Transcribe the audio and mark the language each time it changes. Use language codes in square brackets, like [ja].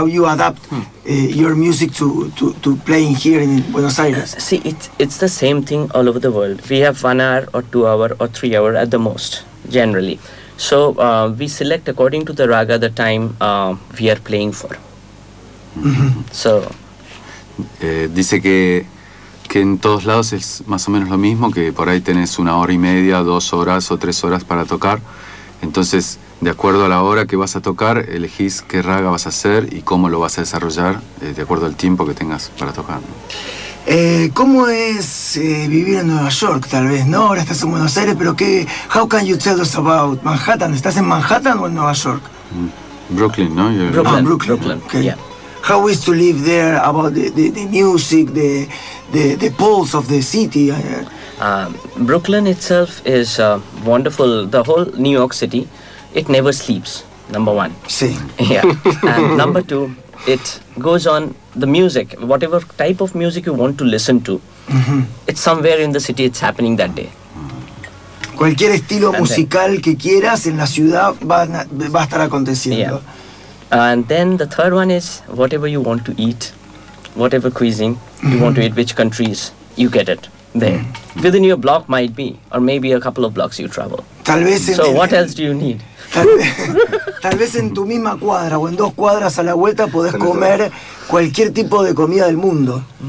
[en] How you adapt your music to playing here in Buenos Aires? See, it's the same thing all over the world. We have 1 hour or 2 hour or 3 hour at the most, generally. So we select according to the raga the time we are playing for. So. [es] Dice que en todos lados es más o menos lo mismo, que por ahí tenés 1 hora y media, 2 horas o 3 horas para tocar. Entonces, de acuerdo a la hora que vas a tocar, elegís qué raga vas a hacer y cómo lo vas a desarrollar, de acuerdo al tiempo que tengas para tocar, ¿no? ¿Cómo es vivir en Nueva York, tal vez, no? Ahora estás en Buenos Aires, pero [en] how can you tell us about Manhattan? [es] ¿Estás en Manhattan o en Nueva York? Brooklyn, ¿no? Brooklyn. [en] Okay. Yeah. How is to live there, about the music, the pulse of the city? Brooklyn itself is wonderful. The whole New York City, it never sleeps, number one. [es] Sí. [en] Yeah. And number two, it goes on the music. Whatever type of music you want to listen to, it's somewhere in the city it's happening that day. [es] Cualquier estilo musical que quieras en la ciudad va a estar aconteciendo. [en] Yeah. And then the third one is whatever you want to eat, whatever cuisine you want to eat, which countries, you get it there. Within your block might be, or maybe a couple of blocks you travel. [es] Tal vez en [en] so el, what else do you need? [es] Tal vez en tu misma cuadra o en 2 cuadras a la vuelta podés comer cualquier tipo de comida del mundo.